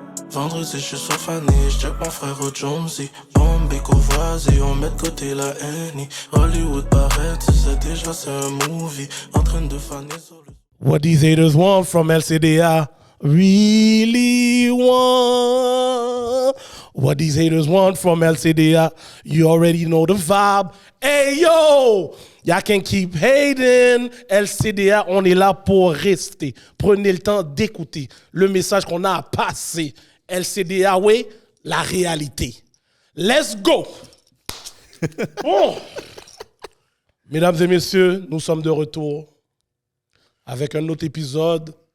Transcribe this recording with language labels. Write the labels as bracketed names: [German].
[French] Vendredi, je suis sur Fanny, j'check mon frère au Jonesy. Bombay, Courvoisier, on met de côté la Annie. Hollywood paraît, tu sais déjà c'est un movie. En train de faner sur le... [English] What these haters want from LCDA really want. What these haters want from LCDA, you already know the vibe. Hey yo, y'all can keep hating. [French] LCDA, on est là pour rester. Prenez le temps d'écouter le message qu'on a à passer. LCDA, oui, la réalité. [English] Let's go. [French] Bon. Mesdames et messieurs, nous sommes de retour avec un autre épisode.